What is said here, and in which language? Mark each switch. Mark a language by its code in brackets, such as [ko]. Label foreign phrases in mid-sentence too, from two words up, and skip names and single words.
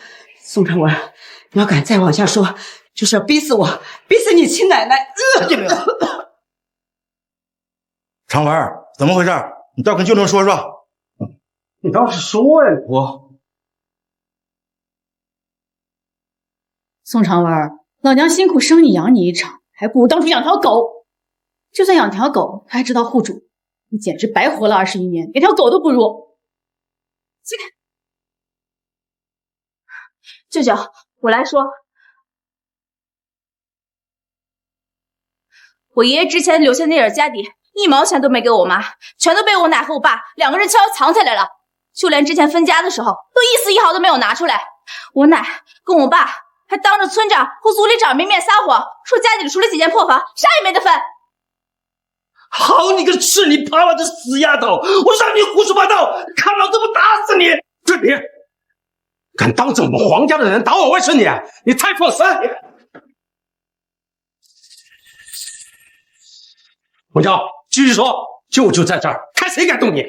[zh] 宋長文，你要敢再往下說，就是要逼死我，逼死你親奶奶！長文，怎麼回事？你倒跟舅舅說說。你倒是說呀，宋長文，老娘辛苦生你養你一場，還不如當初養條狗。就算養條狗，它還知道護主，你簡直白活了21年，連條狗都不如。起開！舅舅，我來說，我爺爺之前留下那點家底，1毛錢都沒給我媽，全都被我奶和我爸2個人悄悄藏起來了，就連之前分家的時候，都一絲一毫都沒有拿出來。我奶跟我爸還當着村長和族里長明面撒謊，說家裡出了幾間破房，啥也沒得分。好你個吃你扒拉的死丫頭，我讓你胡說八道，看老子不打死你！春林， 敢当着我們黃家的人打我外甥女，你太放肆！文昭，繼續說，舅舅在這兒，看誰敢動你！